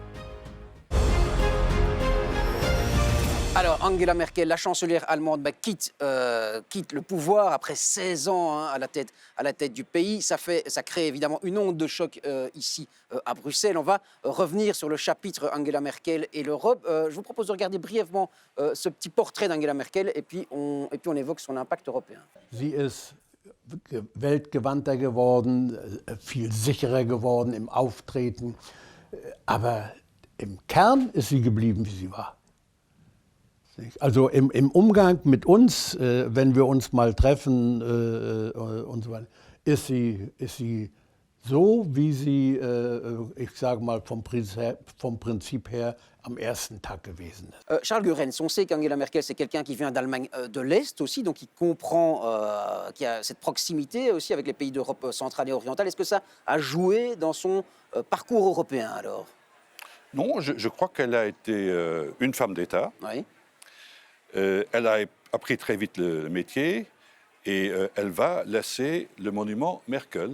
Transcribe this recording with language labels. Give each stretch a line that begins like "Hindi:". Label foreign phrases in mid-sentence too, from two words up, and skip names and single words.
French: Alors, Angela Merkel, la chancelière allemande, quitte le pouvoir après 16 ans à la tête du pays. Ça crée évidemment une onde de choc ici à Bruxelles. On va revenir sur le chapitre Angela Merkel et l'Europe. Je vous propose de regarder brièvement ce petit portrait d'Angela Merkel et puis on évoque son impact européen.
German: Sie ist weltgewandter geworden, viel sicherer geworden im Auftreten. Aber im Kern ist sie geblieben, wie sie war. Also im Umgang mit uns, wenn wir uns mal treffen und so weiter, ist sie so, wie sie, ich sage mal, vom Prinzip her am ersten Tag gewesen ist.
French: Charles Goerens, on sait qu'Angela Merkel, c'est quelqu'un qui vient d'Allemagne de l'Est aussi, donc qui comprend, qui a cette proximité aussi avec les pays d'Europe centrale et orientale. Est-ce que ça a joué dans son parcours européen alors? Non, je crois qu'elle a été une femme d'État. Oui. Elle a appris très vite le métier et elle va laisser le monument Merkel.